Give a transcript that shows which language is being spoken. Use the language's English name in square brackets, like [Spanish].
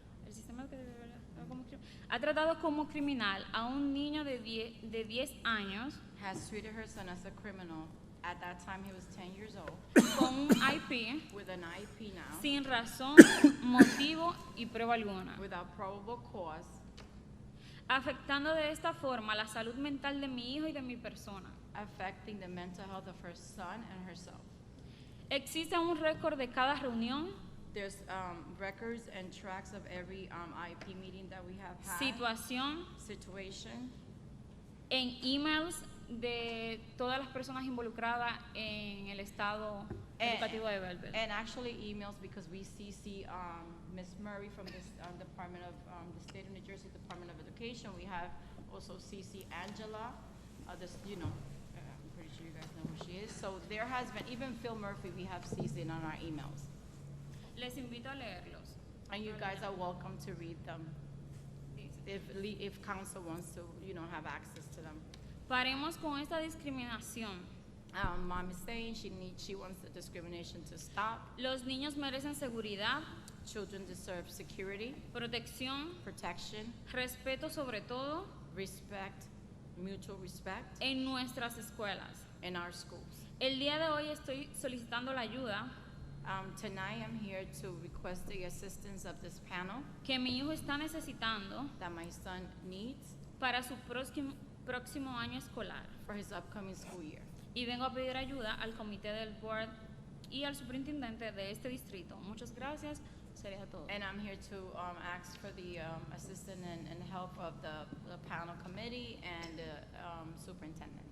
[Spanish] el sistema ha tratado como criminal a un niño de 10 años [English] has treated her son as a criminal. At that time, he was 10 years old. [Spanish] con un IP [English] With an IP now. [Spanish] sin razón, motivo y prueba alguna, [English] Without probable cause. [Spanish] afectando de esta forma la salud mental de mi hijo y de mi persona. [English] Affecting the mental health of her son and herself. [Spanish] Existe un récord de cada reunión, [English] There's records and tracks of every IP meeting that we have had. [Spanish] situación, [English] Situation. [Spanish] en emails de todas las personas involucradas en el estado educativo de Belleville. [English] And actually emails, because we CC Ms. Murray from this Department of the State of New Jersey Department of Education. We have also CC Angela. I'm pretty sure you guys know who she is. So there has been, even Phil Murphy, we have CC'd on our emails. [Spanish] Les invito a leerlos. [English] And you guys are welcome to read them if council wants to, have access to them. [Spanish] Paremos con esta discriminación. [English] Mom is saying she wants the discrimination to stop. [Spanish] Los niños merecen seguridad, [English] Children deserve security, [Spanish] protección, [English] protection, [Spanish] respeto sobre todo [English] respect, mutual respect [Spanish] en nuestras escuelas. [English] in our schools. [Spanish] El día de hoy estoy solicitando la ayuda [English] Tonight I'm here to request the assistance of this panel [Spanish] que mi hijo está necesitando [English] that my son needs [Spanish] para su próximo año escolar. [English] for his upcoming school year. [Spanish] Y vengo a pedir ayuda al comité del board y al superintendente de este distrito. Muchas gracias. Sería todo. [English] And I'm here to ask for the assistance and help of the panel committee and the superintendent.